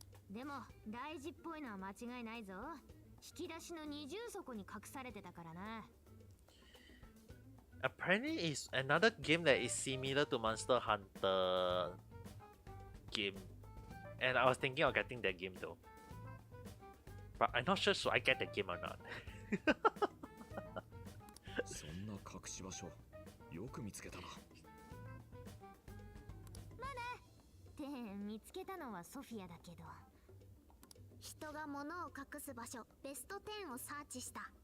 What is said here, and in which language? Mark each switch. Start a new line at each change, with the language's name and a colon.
Japanese: でも大事っぽいのは間違いないぞ。引き出しの二重底に隠されてたからな。
English: Apparently, it's another game that is similar to Monster Hunter game, and I was thinking of getting that game though. But I'm not sure should I get the game or not.
Japanese: そんな隠し場所よく見つけたな。って見つけたのはソフィアだけど、人が物を隠す場所ベスト10をサーチした。